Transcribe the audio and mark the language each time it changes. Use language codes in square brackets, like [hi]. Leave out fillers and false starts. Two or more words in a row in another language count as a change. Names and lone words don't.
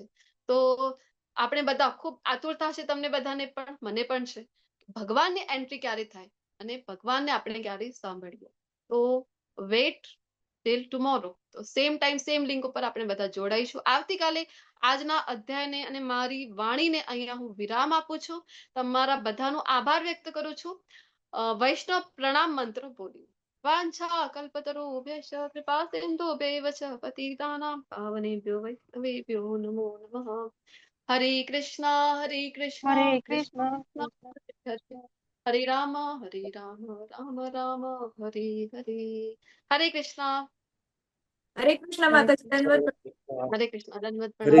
[gu] તો આપણે બધા ખૂબ આતુરતા છે, તમને બધાને પણ, મને પણ છે, ભગવાનની એન્ટ્રી ક્યારે થાય અને ભગવાનને આપણે ક્યારે સાંભળીએ. [en] તો wait till tomorrow. [gu] તો [en] same time same link [gu] ઉપર આપણે બધા જોડાઈશું આવતીકાલે. આજના અધ્યાયને અને મારી વાણીને અહીંયા હું વિરામ આપું છું. તમારા બધાનો આભાર વ્યક્ત કરું છું. વૈષ્ણવ પ્રણામ મંત્ર બોલી. [sa] વાંછા કલ્પતરુભ્યશ્ચ કૃપા સિંધુભ્યૈવ ચ પતિતાનાં પાવનેભ્યો વૈષ્ણવેભ્યો નમો નમઃ. હરે કૃષ્ણ હરે કૃષ્ણ કૃષ્ણ. હરે રામ રામ રામ હરે હરે. હરે કૃષ્ણ. [gu] હરે કૃષ્ણ માતાજી, દંડવત પ્રણામ. હરે કૃષ્ણ. દંડવત હરે